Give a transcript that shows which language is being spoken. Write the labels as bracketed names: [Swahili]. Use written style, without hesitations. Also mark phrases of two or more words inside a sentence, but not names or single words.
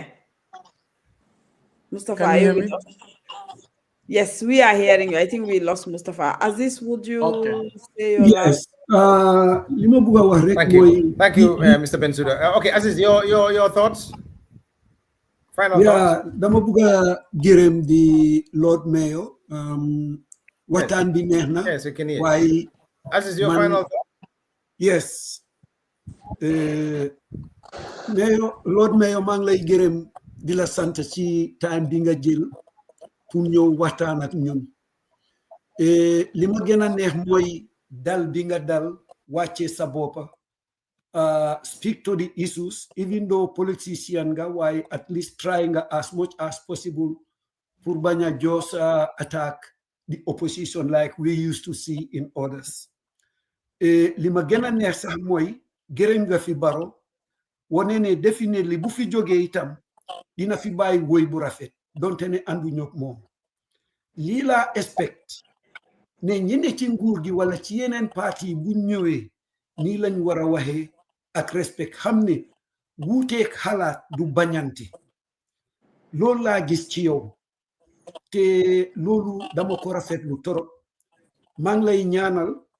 [English] Mustafa, can you hear me? Yes, we are hearing you. I think we lost Mustafa. Aziz, would you say your last? Thank you. Thank you, Mr. Bensouda. Okay, Aziz, your thoughts? Final thoughts? [Wolof] Dama buga gërëm di Lord Mayor. Waxtaan bi neex na. [English] Yes, you can hear. Why? Aziz, your final thoughts? Yes. Lord Mayor, [Wolof] maa ngi lay gërëm di la sant ci time bi nga jël pour ñëw waxtaan ak ñun. Li ma gën a neex mooy dal bi nga dal wàcce sa boppa [English] speak to the issues, even though [Wolof] politician nga, [English] why at least trying as much as possible [Wolof] pour banya [English] just attack the opposition like we used to see in others. [Wolof] Li ma gën a neex sax mooy gërëm nga fi Baro wane ne definitely bu fi jógee itam dina fi bàyyi woy bu rafet donte ne andu ñok moom lii laa expect ne ñi ne ci nguur gi wala ci yeneen parti bu ñëwee nii lañ war a waxee ak respect xam ne wuuteeg xalaat du bañante loolu laa gis ci yow te loolu dama ko rafetlu torop maa ngi lay ñaanal